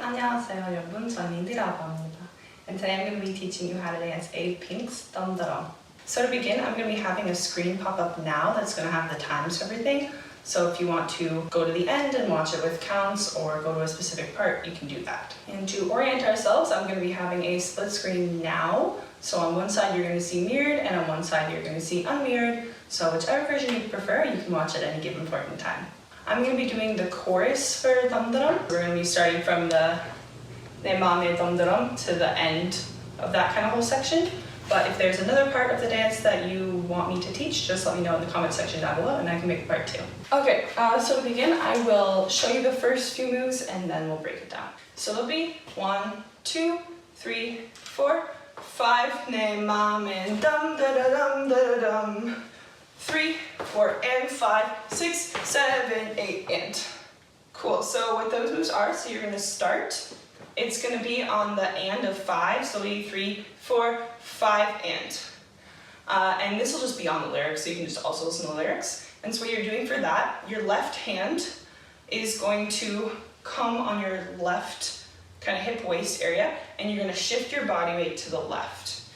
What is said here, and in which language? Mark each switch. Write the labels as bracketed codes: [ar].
[ko] 안녕하세요 여러분, 저는 Lindy라고 합니다. [en] And today I'm going to be teaching you how to dance Apink's Dumhdurum. So to begin, I'm going to be having a screen pop up now that's going to have the times for everything. So if you want to go to the end and watch it with counts or go to a specific part, you can do that. And to orient ourselves, I'm going to be having a split screen now. So on one side you're going to see mirrored and on one side you're going to see unmirrored. So whichever version you prefer, you can watch at any given point in time. I'm going to be doing the chorus for Dumhdurum. We're going to be starting from the [ko] 내 맘의 [en] Dumhdurum to the end of that kind of whole section. But if there's another part of the dance that you want me to teach, just let me know in the comment section down below and I can make part two. Okay, so to begin, I will show you the first few moves and then we'll break it down. So it'll be 1, 2, 3, 4, 5. [ko] 내 맘엔 Dumhdurum. [en] 3, 4, and 5, 6, 7, 8, and. Cool, so what those moves are, so you're going to start. It's going to be on the and of 5, so it'll be 3, 4, 5, and. And this will just be on the lyrics, so you can just also listen to the lyrics. And so what you're doing for that, your left hand is going to come on your left kind of hip waist area, and you're going to shift your body weight to the left.